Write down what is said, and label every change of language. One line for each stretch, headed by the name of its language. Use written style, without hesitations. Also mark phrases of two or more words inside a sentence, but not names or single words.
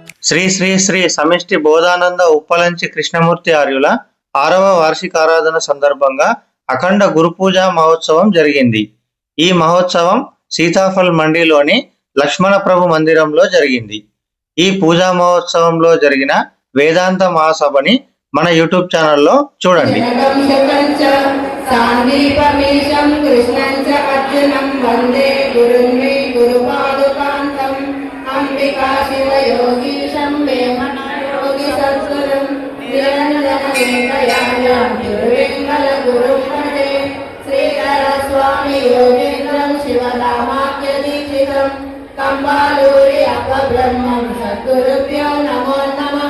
Telugu: శ్రీ శ్రీ శ్రీ సమిష్టి బోధానంద ఉప్పలంచి కృష్ణమూర్తి ఆర్యుల 6వ వార్షికారాధన సందర్భంగా అఖండ గురుపూజ మహోత్సవం జరిగింది. ఈ మహోత్సవం సీతాఫల్ మండిలోని లక్ష్మణ ప్రభు మందిరంలో జరిగింది. ఈ పూజా మహోత్సవంలో జరిగిన వేదాంత మహాసభని మన యూట్యూబ్ ఛానల్లో చూడండి.
Sanskrit: अंबिका शिव योगीशं वेमनयोगी सद्गुरुं निरञ्जनवेङ्कयायां तिरुवेङ्कलगुरुं भजे श्रीधर स्वामी योगेन्द्रं शिवरामाख्यदीक्षितं कम्बालूरि अपब्रह्मं सद्गुरुभ्यो नमो नमः।